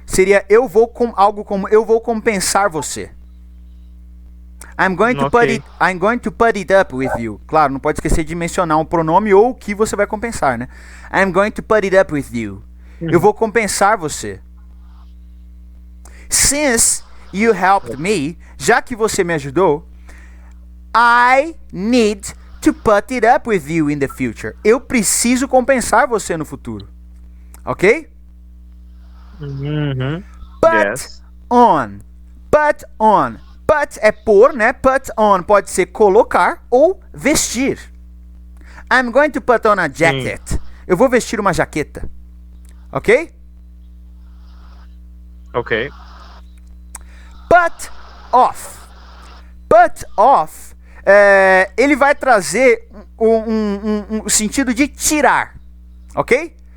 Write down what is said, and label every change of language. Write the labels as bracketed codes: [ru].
[pt] Seria algo como eu vou compensar você. [en] I'm going to put it up with you. [pt] Claro, não pode esquecer de mencionar um pronome ou o que você vai compensar, né? [en] I'm going to put it up with you. [pt] Eu vou compensar você. [en] Since you helped me, [pt] já que você me ajudou, [en] I need to put it up with you in the future. [pt] Eu preciso compensar você no futuro. Ok? Uhum. [en] Put Yes. [pt] on. Put on. Put é pôr, né? Put on pode ser colocar ou vestir. [en] I'm going to put on a jacket. [pt] Eu vou vestir uma jaqueta. Ok? Ok. [en] Put off. [pt] Put off, ele vai trazer um sentido de tirar. Ok?